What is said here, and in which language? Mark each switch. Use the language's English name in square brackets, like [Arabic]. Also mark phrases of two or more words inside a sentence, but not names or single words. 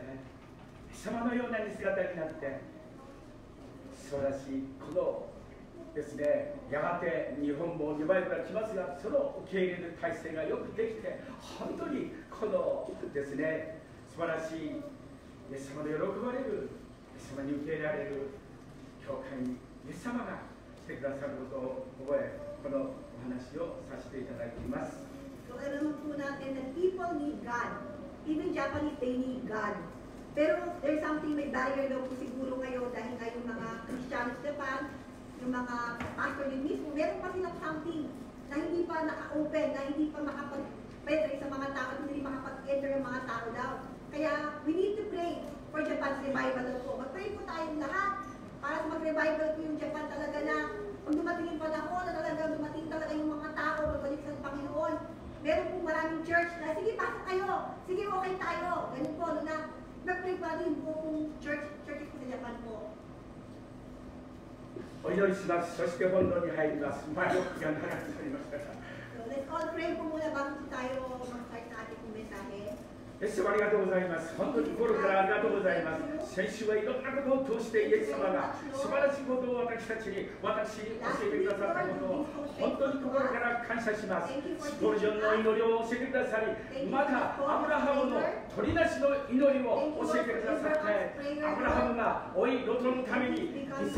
[Japanese] イエス様のような姿になって素晴らしいこのですね、やがて日本もリバイバルが来ますが、その受け入れる体制がよくできて本当にこのですね素晴らしいイエス様で喜ばれる、イエス様に受け入れられる教会にイエス様が来てくださることを覚え、このお話をさせていただいています。 [English] So [Filipino] alam po natin [English] that people need God. Even Japanese, they need God. Pero there's something, [Filipino] may barrier daw po siguro kayo dahil kayong mga Christians sa Japan, yung mga pastor din mismo, meron pa silang something na hindi pa naka-open, na hindi pa makapag-penetrate sa mga tao, hindi makapag-enter yung mga tao daw. [English] Kaya we need to pray for Japan's revival po. [Filipino] Mag-pray po tayong lahat para sa mag-revival po yung Japan talaga na pag dumating yung panahon na talaga dumating talaga yung mga tao magbalik sa Panginoon. Meron po maraming church na sige pasok kayo, sige okay tayo. Ganun po, na mag-pray pa rin po kung churches po sa Japan po. [Japanese] お祈りします。そして本堂に入ります。前置きが長くなりましたが。 [English] So let's all pray [Filipino] po muna bago tayo mag-start sa ating mensahe. [Japanese] イエス様ありがとうございます。本当に心からありがとうございます。先週はいろんなことを通してイエス様が素晴らしいことを私たちに教えてくださったことを本当に心から感謝します。スポルジョンの祈りを教えてくださり、またアブラハムの鳥なしの祈りを教えてくださって、アブラハムが老いロトのために犠